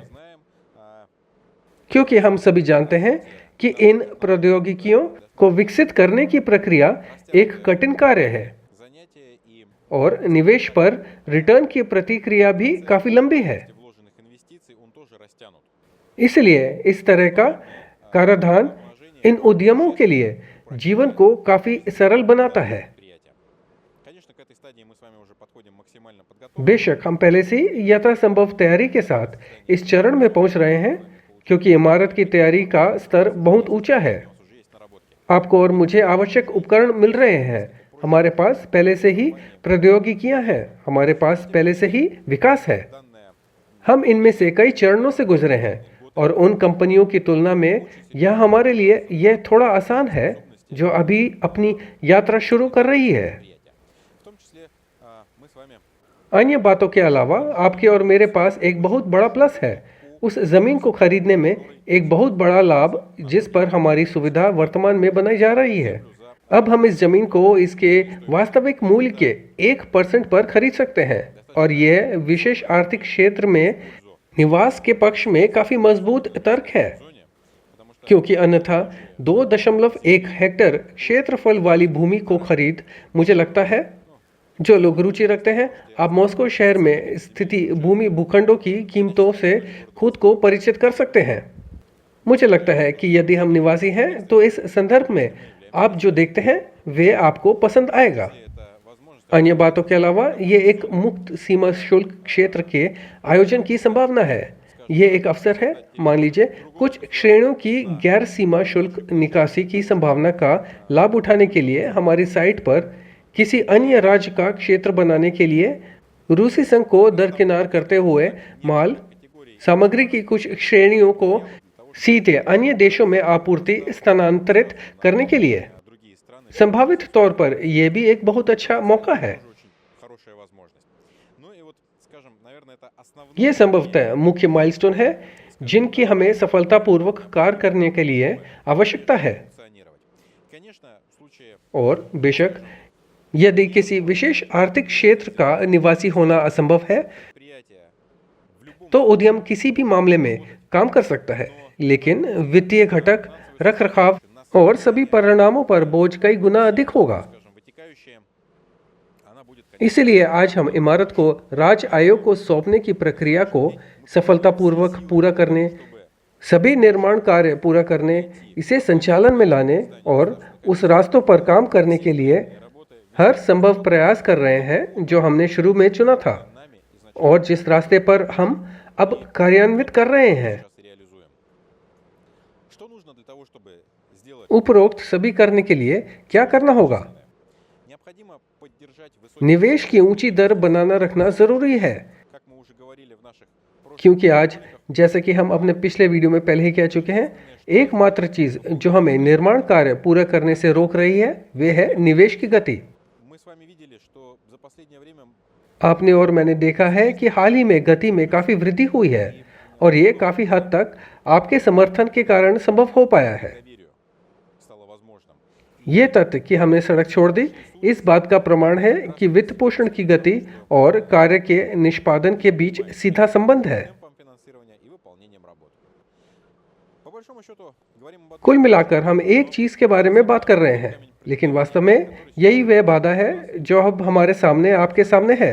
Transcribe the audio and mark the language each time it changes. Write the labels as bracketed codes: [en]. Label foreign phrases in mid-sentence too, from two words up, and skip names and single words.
[ru] знаем, [hi] क्योंकि हम सभी जानते हैं कि इन प्रौद्योगिकियों को विकसित करने की प्रक्रिया एक कठिन कार्य है [ru] занятия и [hi] और निवेश पर रिटर्न की प्रतिक्रिया भी काफी लंबी है। [ru] вложенных инвестиций он тоже растянут. [hi] इसलिए इस तरह का कराधान इन उद्यमों के लिए जीवन को काफी सरल बनाता है। [ru] Предприятия. Конечно, к этой стадии мы с вами уже подходим максимально подготовлены. [hi] बेशक हम पहले से ही यथासंभव तैयारी के साथ इस चरण में पहुंच रहे हैं क्योंकि इमारत की तैयारी का स्तर बहुत ऊंचा है। [ru] У нас уже есть наработки. [hi] आपको और मुझे आवश्यक उपकरण मिल रहे हैं। हमारे पास पहले से ही प्रौद्योगिकियां हैं, हमारे पास पहले से ही विकास है। [ru] Данная [hi] हम इनमें से कई चरणों से गुजरे हैं और उन कंपनियों की तुलना में यह हमारे लिए यह थोड़ा आसान है जो अभी अपनी यात्रा शुरू कर रही है। [ru] предприятия. В том числе мы с вами [hi] अन्य बातों के अलावा आपके और मेरे पास एक बहुत बड़ा प्लस है। उस जमीन को खरीदने में एक बहुत बड़ा लाभ जिस पर हमारी सुविधा वर्तमान में बनाई जा रही है। अब हम इस जमीन को इसके वास्तविक मूल्य के 1% पर खरीद सकते हैं और यह विशेष आर्थिक क्षेत्र में निवास के पक्ष में काफी मजबूत तर्क है, [ru] зоне, потому что [hi] क्योंकि अन्यथा 2.1 हेक्टेयर क्षेत्रफल वाली भूमि को खरीद, मुझे लगता है जो लोग रुचि रखते हैं, आप मॉस्को शहर में स्थिति भूमि भूखंडों की कीमतों से खुद को परिचित कर सकते हैं। मुझे लगता है कि यदि हम निवासी हैं तो इस संदर्भ में आप जो देखते हैं वे आपको पसंद आएगा। [ru] это возможность [hi] अन्य बातों के अलावा ये एक मुक्त सीमा शुल्क क्षेत्र के आयोजन की संभावना है। ये एक अवसर है। मान लीजिए कुछ श्रेणियों की गैर सीमा शुल्क निकासी की संभावना का लाभ उठाने के लिए हमारी साइट पर किसी अन्य राज्य का क्षेत्र बनाने के लिए रूसी संघ को दरकिनार करते हुए माल सामग्री की कुछ श्रेणियों को सीधे अन्य देशों में आपूर्ति स्थानांतरित करने के लिए [ru] другие страны. [hi] संभावित तौर पर यह भी एक बहुत अच्छा मौका है। [ru] Тоже очень хорошая возможность. Ну и вот, скажем, наверное, это основные [hi] ये संभवतः मुख्य माइलस्टोन है जिनकी हमें सफलतापूर्वक कार्य करने के लिए आवश्यकता है। [ru] функционировать. Конечно, в случае [hi] और बेशक यदि किसी विशेष आर्थिक क्षेत्र का निवासी होना असंभव है [ru] предприятия в любом [hi] तो उद्यम किसी भी मामले में काम कर सकता है, लेकिन वित्तीय घटक, रखरखाव और सभी परिणामों पर बोझ कई गुना अधिक होगा। [ru] скажем, вытекающее, она будет, конечно, [hi] इसलिए आज हम इमारत को राज्य आयोग को सौंपने की प्रक्रिया को सफलतापूर्वक पूरा करने, सभी निर्माण कार्य पूरा करने, इसे संचालन में लाने और उस रास्तों पर काम करने के लिए हर संभव प्रयास कर रहे हैं जो हमने शुरू में चुना था [ru] нами изначально [hi] और जिस रास्ते पर हम अब कार्यान्वित कर रहे हैं। [ru] сейчас и реализуем. Что нужно для того, чтобы сделать? [hi] उपरोक्त सभी करने के लिए क्या करना होगा? [ru] Необходимо поддержать высокий, [hi] निवेश की ऊंची दर बनाना रखना जरूरी है, [ru] как мы уже говорили в наших прошлых [hi] क्योंकि आज जैसे कि हम अपने पिछले वीडियो में पहले ही कह चुके हैं, एकमात्र चीज जो हमें निर्माण कार्य पूरा करने से रोक रही है वे है निवेश की गति। [ru] мы с вами видели, что за последнее время [hi] आपने और मैंने देखा है कि हाल ही में गति में काफी वृद्धि हुई है और ये काफी हद तक आपके समर्थन के कारण संभव हो पाया है। [ru] доверию стало возможным. [hi] ये तथ्य कि हमने सड़क छोड़ दी इस बात का प्रमाण है कि वित्त पोषण की गति और कार्य के निष्पादन के बीच सीधा संबंध है। [ru] Темпом финансирования и выполнением работ. По большому счету, говорим об одном, [hi] कुल मिलाकर हम एक चीज के बारे में बात कर रहे हैं, लेकिन वास्तव में यही वह बाधा है जो अब हमारे सामने आपके सामने है।